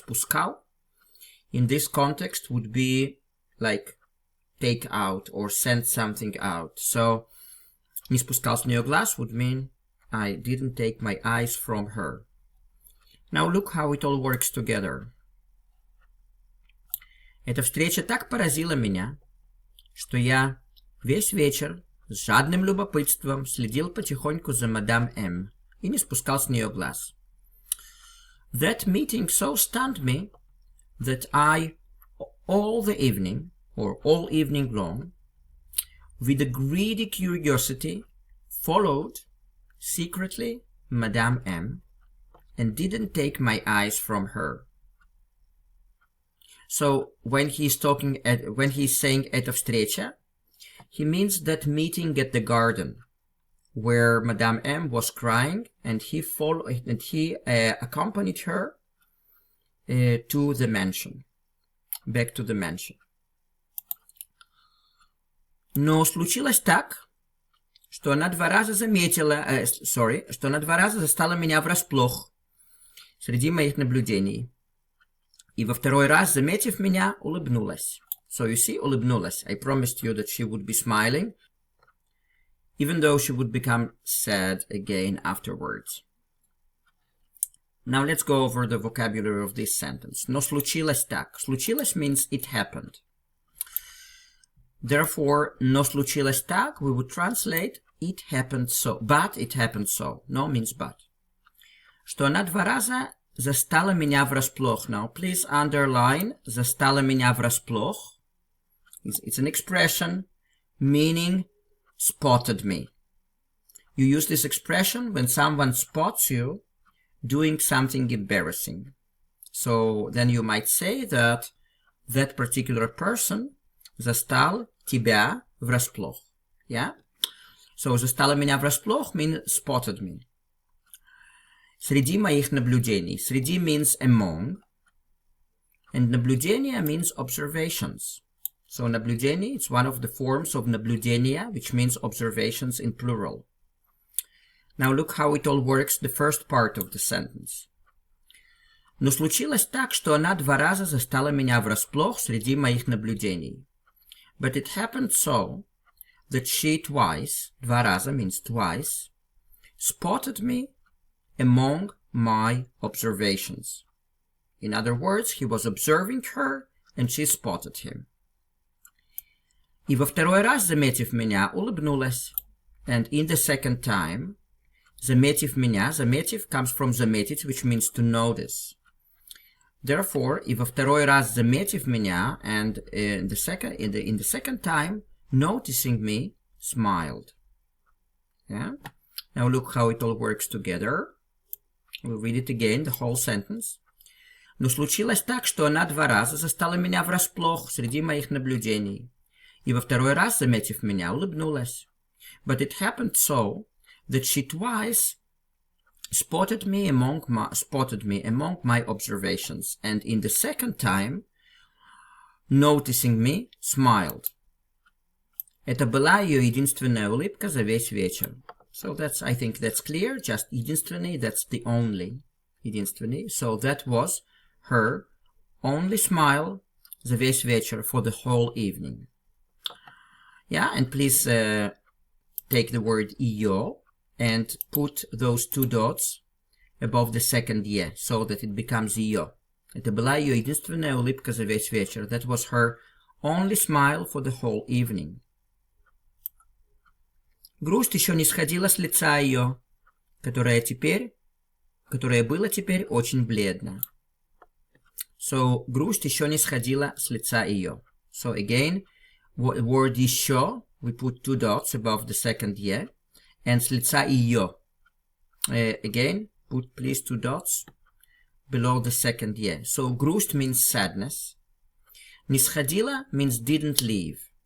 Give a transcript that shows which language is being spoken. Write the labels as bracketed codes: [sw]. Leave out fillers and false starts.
[en] Спускал in this context would be like take out or send something out. So [ru] не спускал с нее глаз [en] would mean I didn't take my eyes from her. Now look how it all works together. [ru] Эта встреча так поразила меня, что я весь вечер с жадным любопытством следил потихоньку за мадам М и не спускал с нее глаз. [en] That meeting so stunned me that I, all the evening, or all evening long, with a greedy curiosity, followed secretly Madame M and didn't take my eyes from her. So when he's saying [ru] эта встреча, [en] he means that meeting at the garden where Madame M was crying and he accompanied her to the mansion, back to the mansion. [ru] Но случилось так, что она два раза застала меня врасплох среди моих наблюдений. И во второй раз, заметив меня, улыбнулась. [en] So you see, улыбнулась. I promised you that she would be smiling, even though she would become sad again afterwards. Now let's go over the vocabulary of this sentence. [ru] Но случилось так. [en] Случилось means it happened. Therefore, [ru] но случилось так, [en] we would translate it happened so. But it happened so. No means but. [ru] Что она два раза застала меня врасплох. [en] Now, please underline [ru] застала меня врасплох. [en] It's an expression meaning spotted me. You use this expression when someone spots you doing something embarrassing. So then you might say that that particular person [ru] застал тебя врасплох. [en] Yeah? So [ru] застала меня врасплох [en] means spotted me. [ru] Среди моих наблюдений. [en] Среди means among. And наблюдения means observations. So наблюдение, it's one of the forms of наблюдения, which means observations in plural. Now look how it all works, the first part of the sentence. [ru] Но случилось так, что она два раза застала меня врасплох среди моих наблюдений. [en] But it happened so that she twice, [ru] два раза [en] means twice, spotted me among my observations. In other words, he was observing her and she spotted him. [ru] И во второй раз, заметив меня, улыбнулась. [en] And in the second time, [ru] заметив меня, [en] заметив comes from заметить, which means to notice. Therefore, [ru] и во второй раз, заметив меня, [en] and in the second time, noticing me, smiled. Yeah? Now look how it all works together. We'll read it again, the whole sentence. [ru] Но случилось так, что она два раза застала меня врасплох среди моих наблюдений. И во второй раз, заметив меня, улыбнулась. [en] But it happened so that she twice spotted me among my observations, and in the second time, noticing me, smiled. [ru] Это была ее единственная улыбка за весь вечер. [en] So that's, I think that's clear. Just единственный, that's the only. [ru] Единственный. [en] So that was her only smile [ru] за весь вечер, [en] for the whole evening. Yeah, and please take the word ее and put those two dots above the second «е», so that it becomes ее. [ru] Это была ее единственная улыбка за весь вечер. [en] That was her only smile for the whole evening. [ru] Грусть еще не сходила с лица ее, которое было теперь очень бледно. So, грусть еще не сходила с лица ее. [en] So again, word еще, we put two dots above the second «е», and [ru] с лица ее. [en] Again, put please two dots below the second «е». So, грусть means sadness. [ru] Не сходила [en] means didn't leave.